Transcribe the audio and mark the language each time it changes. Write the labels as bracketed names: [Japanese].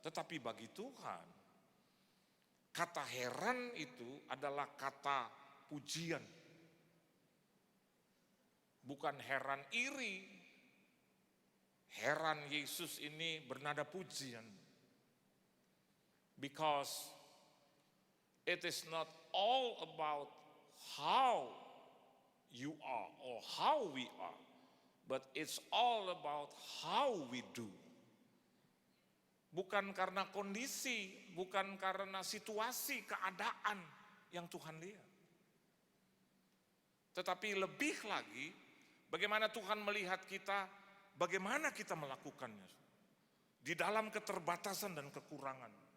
[Indonesian] Tetapi bagi Tuhan, kata heran itu adalah kata pujian. Bukan heran iri. Heran Yesus ini bernada pujian. [English] Because it is not all about how you are or how we are, but it's all about how we do. [Indonesian] Bukan karena kondisi, bukan karena situasi, keadaan yang Tuhan lihat. Tetapi lebih lagi, bagaimana Tuhan melihat kita, bagaimana kita melakukannya. Di dalam keterbatasan dan kekurangan.